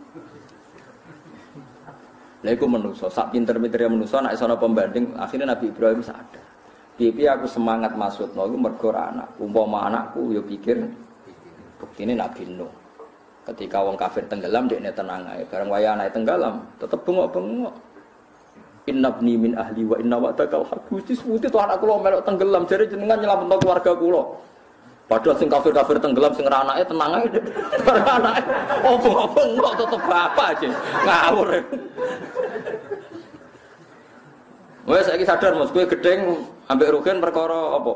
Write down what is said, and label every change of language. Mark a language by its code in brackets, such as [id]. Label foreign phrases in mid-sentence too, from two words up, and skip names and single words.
[jv] Lha iku manusa, sak pinter-pintere manusa nek ana pembanding, akhirnya Nabi Ibrahim sadar. Piye aku semangat maksudno iku mergo anak. Umpama anakku ya pikir buktine Nabi Nuh. Ketika wong kafir tenggelam dekne tenang ae. Bareng waya anake tenggelam, tetep bengok-bengok. [ar] Innabni min ahli wa inna wa'dakal haqq. [jv] Gusti seputi to anak kula melok tenggelam, jare jenengan nyelametno keluarga kula. Padahal sing kafir-kafir tenggelam sing ra anake tenang ae. Bareng anake bengok tetep bapak aja. Ngawur. Wes saiki sadar Mas, kowe gedeng ambek Rugen perkara apa?